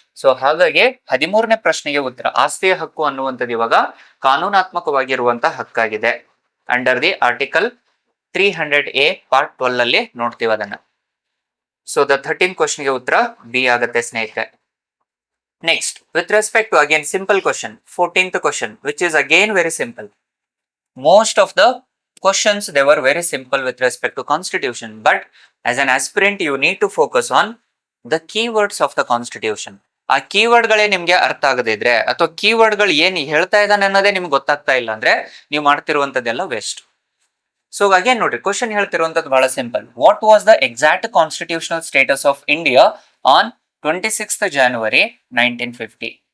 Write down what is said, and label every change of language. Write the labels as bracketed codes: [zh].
[kn] So ಹಾಗಾಗಿ 13ನೇ ಪ್ರಶ್ನೆಗೆ ಉತ್ತರ, ಆಸ್ತಿಯ ಹಕ್ಕು ಅನ್ನುವಂಥದ್ದು ಇವಾಗ ಕಾನೂನಾತ್ಮಕವಾಗಿರುವಂತಹ ಹಕ್ಕಾಗಿದೆ. [en] under the article [kn] 300A part 12 ಅಲ್ಲಿ ನೋಡ್ತೀವಿ ಅದನ್ನ. [en] so the 13th ಕ್ವಶನ್ಗೆ [kn] ಉತ್ತರ ಬಿ ಆಗುತ್ತೆ ಸ್ನೇಹಿತರೆ. [en] Next, with respect to again simple question, 14th question, which is again very simple. Most of the questions they were very simple with respect to constitution, but as an aspirant you need to focus on the keywords of the constitution. [kn] ಆ keyword ಗಳೇ ನಿಮ್ಗೆ ಅರ್ಥ ಆಗದೇ ಇದ್ರೆ ಅಥವಾ keyword ಗಳು ಏನ್ ಹೇಳ್ತಾ ಇದ್ದಾನೆ ಅನ್ನೋದೇ ನಿಮ್ಗೆ ಗೊತ್ತಾಗ್ತಾ ಇಲ್ಲ ಅಂದ್ರೆ ನೀವು ಮಾಡ್ತಿರುವಂತದ್ದೆಲ್ಲ ವೆಸ್ಟ್. [en] so again ನೋಡ್ರಿ, [kn] ಕ್ವಶನ್ ಹೇಳ್ತಿರುವಂತದ್ದು ಬಹಳ simple. [en] What was the exact constitutional status of India on 26th January 1950?